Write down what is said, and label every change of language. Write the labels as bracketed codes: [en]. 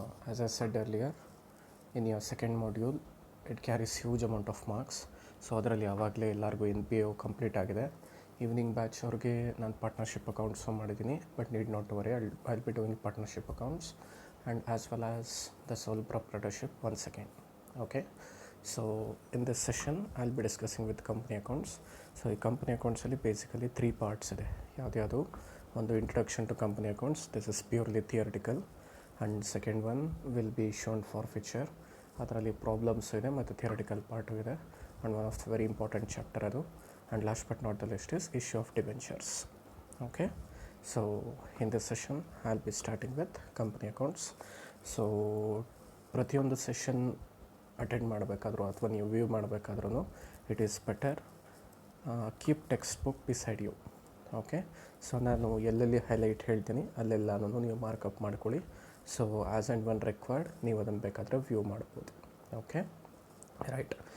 [en] As I said earlier, in your second module it carries huge amount of marks. [kn] So ಅದರಲ್ಲಿ ಆವಾಗಲೇ ಎಲ್ಲರಿಗೂ NPO complete ಆಗಿದೆ. Evening batch ಅವ್ರಿಗೆ ನಾನು partnership accounts ಮಾಡಿದ್ದೀನಿ, [en] But need not to worry, I'll be doing partnership accounts and as well as the sole proprietorship ones again. Okay, so in this session I'll be discussing with company accounts. So ಈ company accounts ಅಲ್ಲಿ basically 3 parts ಇದೆ. ಯಾವ್ದು ಒಂದು introduction to company accounts, this is purely theoretical, and second one will be shown forfeiture, [kn] ಅದರಲ್ಲಿ problems ಇದೆ ಮತ್ತು theoretical part ಇದೆ, [en] and one of the very important chapter ಅದು, and last but not the least is issue of debentures. Okay, so in this session I'll be starting with company accounts. [kn] So ಪ್ರತಿಯೊಂದು session attend ಮಾಡಬೇಕಾದ್ರೂ ಅಥವಾ ನೀವು view ಮಾಡಬೇಕಾದ್ರೂ [en] It is better keep text book beside you. [kn] Okay, so ನಾನು ಎಲ್ಲೆಲ್ಲಿ highlight ಹೇಳ್ತೀನಿ ಅಲ್ಲೆಲ್ಲನೂ ನೀವು markup ಮಾಡ್ಕೊಳ್ಳಿ. So as and one required ನೀವು ಅದನ್ನು ಬೇಕಾದರೆ ವ್ಯೂ ಮಾಡ್ಬೋದು. Okay, right.